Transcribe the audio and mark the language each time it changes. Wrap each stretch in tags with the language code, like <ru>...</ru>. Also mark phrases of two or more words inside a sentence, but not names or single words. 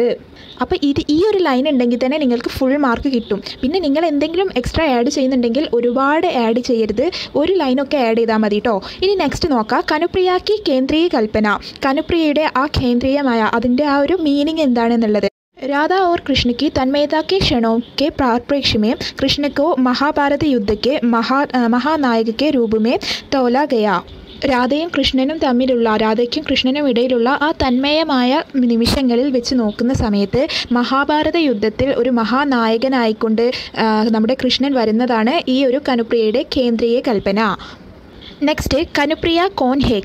<ml>അപ്പോൾ ഈ ഒരു ലൈൻ ഉണ്ടെങ്കിൽ തന്നെ നിങ്ങൾക്ക്</ml> <en>full mark</en> <ml>കിട്ടും. പിന്നെ നിങ്ങൾ എന്തെങ്കിലും</ml> <en>extra add</en> <ml>ചെയ്യുന്നുണ്ടെങ്കിൽ ഒരുപാട് ആഡ് ചെയ്യരുത്, ഒരു ലൈനൊക്കെ ആഡ് ചെയ്താൽ മതി കേട്ടോ. ഇനി നെക്സ്റ്റ് നോക്കാം. കനുപ്രിയക്ക് കേന്ദ്രീയ കൽപ്പന. കനുപ്രിയയുടെ ആ കേന്ദ്രീയമായ അതിൻ്റെ ആ ഒരു മീനിങ് എന്താണെന്നുള്ളത്.</ml> <hi>राधा और कृष्ण की तन्मयता के क्षणों के परिप्रेक्ष्य में कृष्ण को महाभारत युद्ध के महानायक के रूप में तोला गया.</hi> <ml>രാധയും കൃഷ്ണനും തമ്മിലുള്ള രാധയ്ക്കും കൃഷ്ണനും ഇടയിലുള്ള ആ തന്മയമായ നിമിഷങ്ങളിൽ വെച്ച് നോക്കുന്ന സമയത്ത് മഹാഭാരത യുദ്ധത്തിൽ ഒരു മഹാനായകനായിക്കൊണ്ട് നമ്മുടെ കൃഷ്ണൻ വരുന്നതാണ് ഈ ഒരു കനുപ്രിയയുടെ കേന്ദ്രീയ കൽപ്പന.</ml> <hi>നെക്സ്റ്റ്, कनुप्रिया कौन है?</hi>